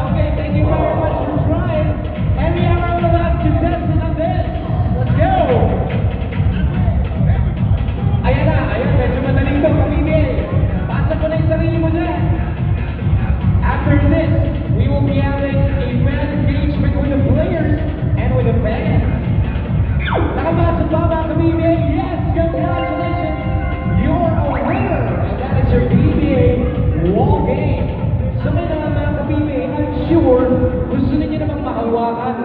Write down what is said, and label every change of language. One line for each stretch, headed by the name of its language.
English: Okay, thank you very much for trying. And we have our last contestant on this. Let's go!
Filipino: Ayan na, ayan, medyo madali ito, Kabibe. Pasok mo na yung sarili mo dyan.
English: After this, we will be having a fan engagement with the players and with the fans.
Filipino: Nakapasok ba mga Kabibe?
English: Yes, congratulations! You're a winner! And that is your PBA wall game.
Filipino: So ngayon naman mga Kabibe,
English: I'm sure
Filipino: gusto niyo namang mahawakan.